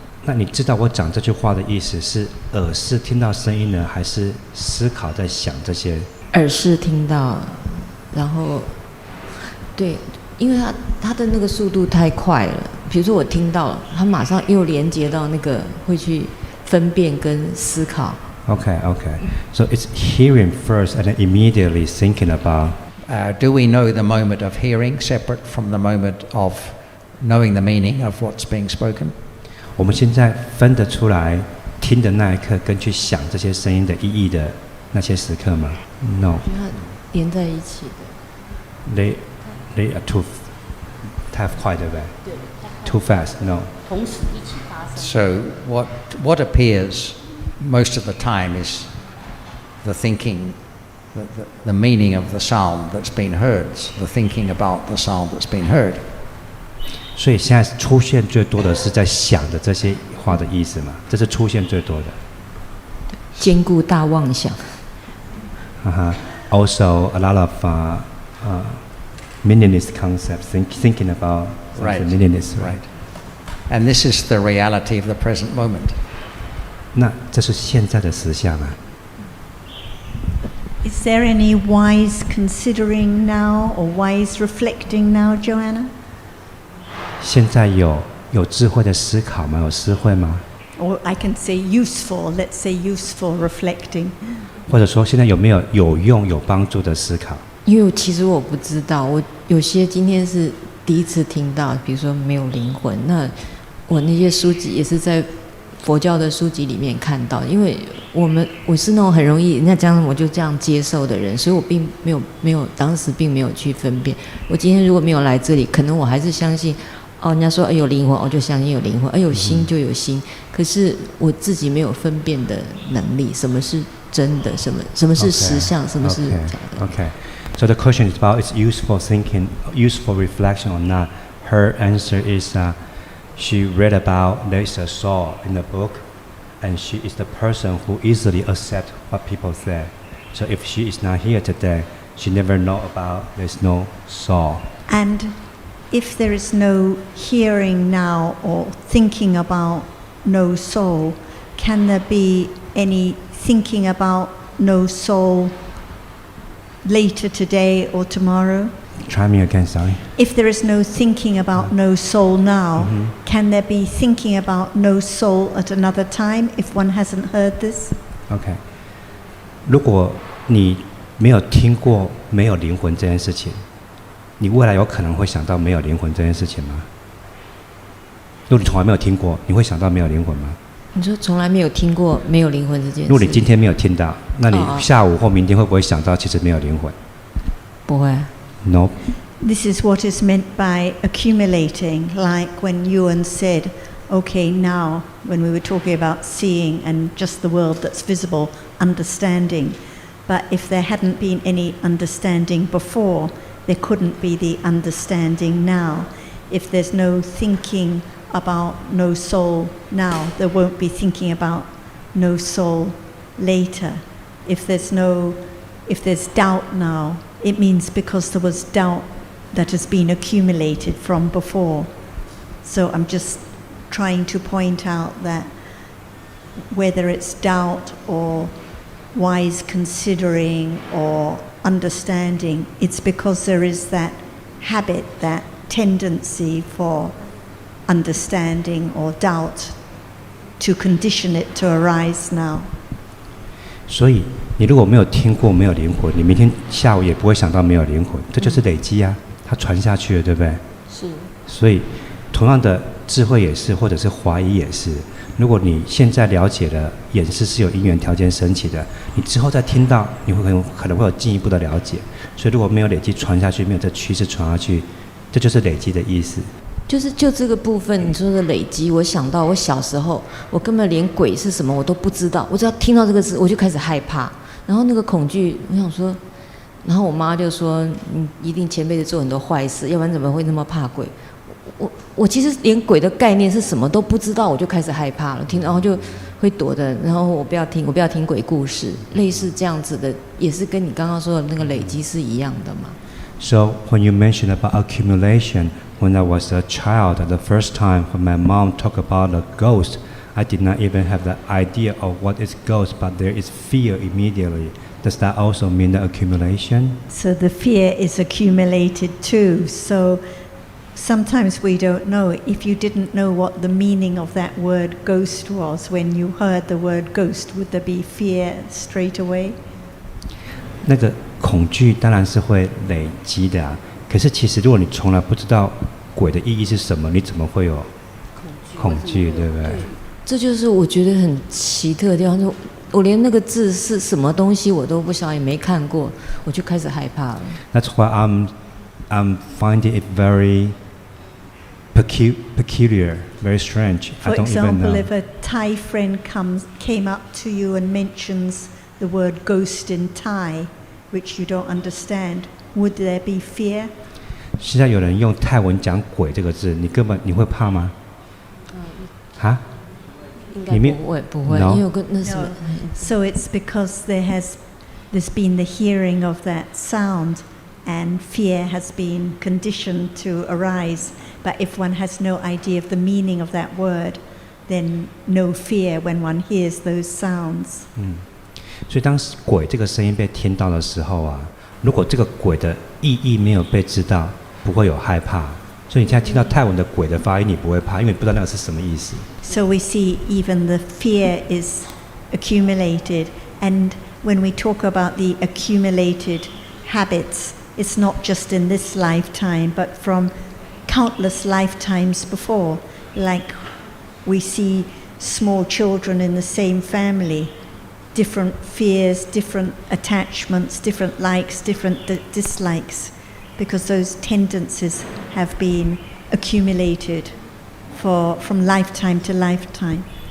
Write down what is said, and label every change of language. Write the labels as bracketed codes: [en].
[zh] 那你知道我讲这句话的意思是耳是听到声音呢，还是思考在想这些？耳是听到，然后对，因为它的那个速度太快了。比如说我听到了，它马上又连接到那个会去分辨跟思考。 [en] Okay. So it's hearing first and then immediately thinking about. Do we know the moment of hearing separate from the moment of knowing the meaning of what's being spoken? [zh] 我们现在分得出来听的那一刻跟去想这些声音的意义的那些时刻吗 ？ [en] No. [zh] 它连在一起的。 [en] They are [zh] 太快，对不对？对。 [en] Too fast. No. [zh] 同时一起发生。 [en] So what appears most of the time is the thinking, the meaning of the sound that's been heard, the thinking about the sound that's been heard. [zh] 所以现在出现最多的是在想的这些话的意思嘛，这是出现最多的。兼顾大妄想。 [en] Also, a lot of meaningless concepts, thinking about right. meaningless. Right. And this is the reality of the present moment. [zh] 那这是现在的实相啊。 [en] Is there any wise considering now or wise reflecting now, Joanna? [zh] 现在有智慧的思考吗？有思慧吗？ [en] Or I can say useful, let's say useful reflecting. [zh] 或者说现在有没有有用有帮助的思考？因为其实我不知道，我有些今天是第一次听到，比如说没有灵魂，那我那些书籍也是在佛教的书籍里面看到，因为我是那种很容易人家讲我就这样接受的人，所以我并没有当时并没有去分辨。我今天如果没有来这里，可能我还是相信人家说有灵魂，我就相信有灵魂，有心就有心。可是我自己没有分辨的能力，什么是真的，什么是实相，什么是假的。 [en] Okay. So the question is about its useful thinking, useful reflection or not. Her answer is she read about there is a soul in the book, and she is the person who easily accepts what people say. So if she is not here today, she never know about there's no soul. And if there is no hearing now or thinking about no soul, can there be any thinking about no soul later today or tomorrow? Try me again, sorry. If there is no thinking about no soul now, can there be thinking about no soul at another time if one hasn't heard this? Okay. [zh] 如果你没有听过没有灵魂这件事情，你未来有可能会想到没有灵魂这件事情吗？如果你从来没有听过，你会想到没有灵魂吗？你说从来没有听过没有灵魂这件事？如果你今天没有听到，那你下午或明天会不会想到其实没有灵魂？不会。 [en] No. This is what is meant by accumulating, like when Yuan said, okay, now, when we were talking about seeing and just the world that's visible, understanding. But if there hadn't been any understanding before, there couldn't be the understanding now. If there's no thinking about no soul now, there won't be thinking about no soul later. If there's doubt now, it means because there was doubt that has been accumulated from before. So I'm just trying to point out that whether it's doubt or wise considering or understanding, it's because there is that habit, that tendency for understanding or doubt to condition it to arise now. [zh] 所以你如果没有听过没有灵魂，你明天下午也不会想到没有灵魂，这就是累积啊，它传下去了，对不对？是。所以同样的智慧也是，或者是怀疑也是。如果你现在了解了眼识是有因缘条件升起的，你之后再听到，你会可能会有进一步的了解。所以如果没有累积传下去，没有这趋势传下去，这就是累积的意思。就这个部分你说的累积，我想到我小时候，我根本连鬼是什么我都不知道，我只要听到这个字我就开始害怕，然后那个恐惧，我想说，然后我妈就说你一定前辈子做很多坏事，要不然怎么会那么怕鬼？我其实连鬼的概念是什么都不知道，我就开始害怕了，然后就会躲的，然后我不要听鬼故事，类似这样子的，也是跟你刚刚说的那个累积是一样的嘛。 [en] So when you mentioned about accumulation, when I was a child, the first time when my mom talked about a ghost, I did not even have the idea of what is ghost, but there is fear immediately. Does that also mean the accumulation? So the fear is accumulated too. So sometimes we don't know. If you didn't know what the meaning of that word ghost was, when you heard the word ghost, would there be fear straight away? [zh] 那个恐惧当然是会累积的啊。可是其实如果你从来不知道鬼的意义是什么，你怎么会有恐惧，对不对？这就是我觉得很奇特的地方，我连那个字是什么东西我都不晓得，也没看过，我就开始害怕了。 [en] That's why I'm finding it very peculiar, very strange. For I don't even know. example, if a Thai friend came up to you and mentions the word ghost in Thai, which you don't understand, would there be fear? [zh] 现在有人用泰文讲鬼这个字，你会怕吗？啊？应该不会，因为有个那什么。 [en] So it's because there's been the hearing of that sound, and fear has been conditioned to arise. But if one has no idea of the meaning of that word, then no fear when one hears those sounds. [zh] 所以当鬼这个声音被听到的时候啊，如果这个鬼的意义没有被知道，不会有害怕。所以你现在听到泰文的鬼的发音，你不会怕，因为你不知道那个是什么意思。 [en] So we see even the fear is accumulated, and when we talk about the accumulated habits, it's not just in this lifetime, but from countless lifetimes before. Like we see small children in the same family, different fears, different attachments, different likes, different dislikes, because those tendencies have been accumulated from lifetime to lifetime.